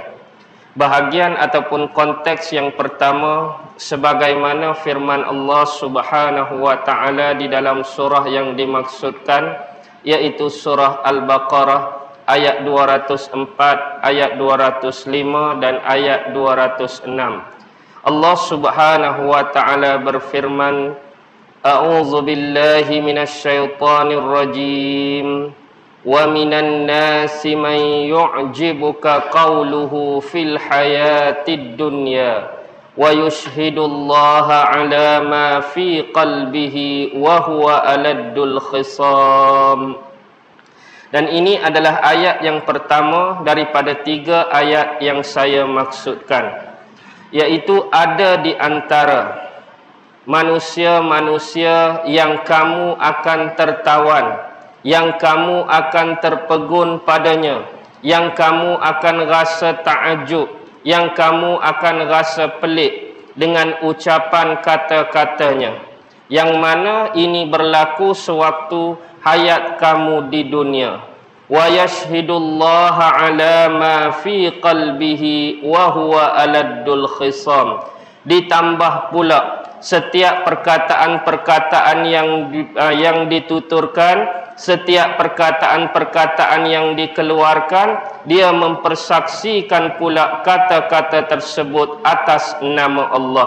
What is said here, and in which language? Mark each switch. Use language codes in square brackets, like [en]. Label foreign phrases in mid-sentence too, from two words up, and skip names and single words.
[ms] Bahagian ataupun konteks yang pertama, sebagaimana firman Allah [ar] سبحانه وتعالى [ms] di dalam surah yang dimaksudkan, yaitu surah Al-Baqarah ayat 204, ayat 205 dan ayat 206. [ar] الله سبحانه وتعالى berfirman, أعوذ بالله من الشيطان الرجيم. ومن الناس من يعجبك قوله في الحياة الدنيا ويشهد الله على ما في قلبه وهو ألد الخصام. [ms] Dan ini adalah ayat yang pertama daripada tiga ayat yang saya maksudkan, yaitu ada di antara manusia-manusia yang kamu akan tertawan, yang kamu akan terpegun padanya, yang kamu akan rasa ta'ajub, yang kamu akan rasa pelik dengan ucapan kata-katanya, yang mana ini berlaku sewaktu hayat kamu di dunia. [ar] ويشهد الله على ما في قلبه وهو ألد الخصام. [ms] Ditambah pula setiap perkataan-perkataan yang dituturkan, setiap perkataan-perkataan yang dikeluarkan, dia mempersaksikan pula kata-kata tersebut atas nama Allah.